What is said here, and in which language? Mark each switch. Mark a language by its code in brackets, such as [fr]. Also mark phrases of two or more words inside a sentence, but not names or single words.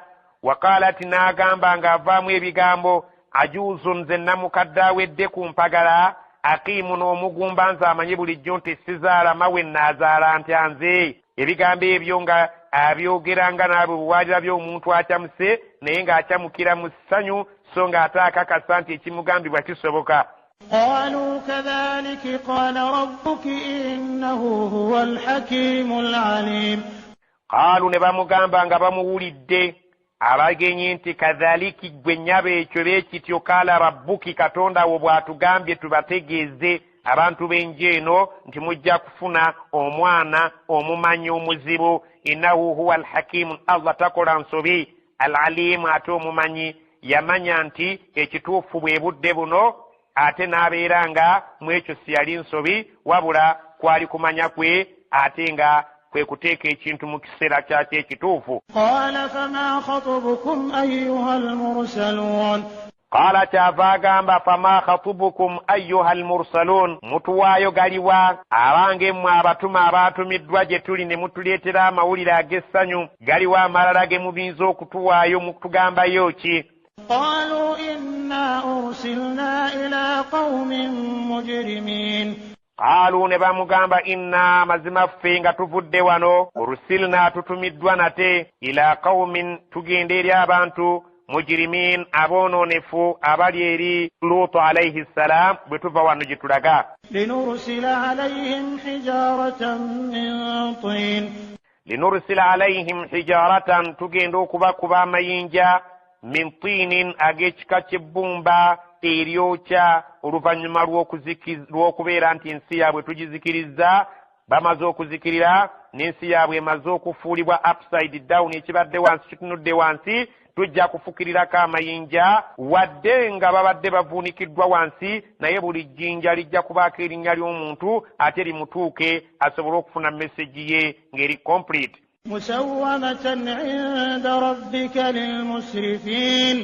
[lg] wakaalati n'agamba ng'avaamu ebigambo ajuuzu, nze namukadde awedde ku mpagala, akiimu n'omugumba nze amanyi bulijjo nti sizaala mawe naazaala ntya nze. ebigambo ebyo nga abyogera nga naabwe bwewalira by'omuntu akyamuse naye ng'akyamukira mu ssanyu, so ng'ate akakasa nti ekimugambibwa kisoboka. [ar] قالوا كذلك قال ربك إنه هو الحكيم العليم. [lg] قالوا ne bamugamba nga bamuwulidde abagenyi nti kadhaliki gwe nnyaba ekyo beekityo [ar] قال ربك, [lg] katonda wo bw'atugambye tubategeeze abantu b'enju eno nti mujja kufuna omwana omumanyi omuzibu. [ar] إنه هو الحكيم, [lg] Allah takola nsobi, alalimu ate omumanyi. yamanya nti ekituufu bwe budde buno, ate n'abeera nga mu ekyo si yali nsobi, wabula kwali kumanya kwe ate nga kwe kuteeka ekintu mu kiseera kyakyo ekituufu. [ar] قال فما خطبكم أيها المرسلون. [lg] qala kyava agamba [ar] فما خطبكم أيها المرسلون [lg] mutuwaayo galiwa abange mmwe abatuma abaatumiddwa gye tuli ne mutuleetera amawulire ag'essanyu galiwa amalala ge mubinza okutuwaayo mutugambayo ki? [ar] قالوا إنا أرسلنا إلى قوم مجرمين [lg] qaalu ne bamugamba inna mazima ffe nga tuvudde wano urusilna tutumiddwa nate [ar] إلى قوم [lg] tugenda eri abantu mujirimin aboononefu abali eri luutu alayhi ssalam bwe tuva wano gye tulaga linursila [ar] عليهم حجارة [lg] tugenda okubakuba amayinja [ar] من طين [lg] ag'ekika ky'ebbumba eryokya oluvannyuma lw'okubeera nti ensi yaabwe tugizikiriza bamaze okuzikirira n'ensi yaabwe emaze okufuulibwa [en] upside down [lg] ekibadde wansi kitunudde wansi tujja kufukirirako amayinja wadde nga babadde bavuunikiddwa wansi naye buli jjinja lijja kubaako erinnya ly'omuntu ate limutuuke asobole okufuna message ye ng'eri complete [ar] مسومة عند ربك للمسرفين